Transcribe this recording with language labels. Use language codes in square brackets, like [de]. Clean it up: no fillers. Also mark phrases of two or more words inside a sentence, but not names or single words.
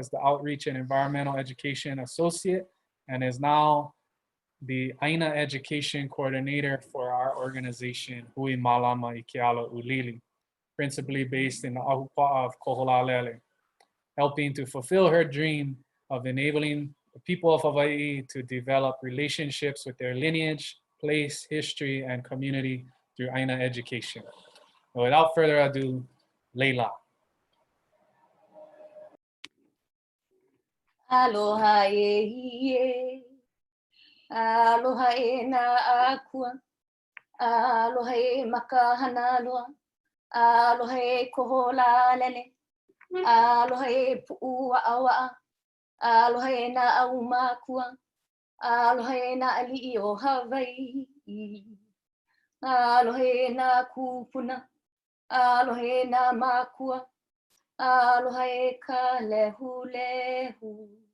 [en] as the Outreach and Environmental Education Associate, and is now the ʻāina Education Coordinator for our organization, Hui Malama i Keala Ulili, principally based in the Ahupa'a of Koholalele, helping to fulfill her dream of enabling the people of Hawaii to develop relationships with their lineage, place, history, and community through ʻāina education. So without further ado, Leila. [haw] Aloha e. Aloha e na akua, aloha e makahana loa, aloha e koholalele, aloha e pu'uwa'awa'a, aloha e na aumakua, aloha e na ali'i o Hawaii, aloha e na kupuna, aloha e na makua, aloha e ka lehulehu.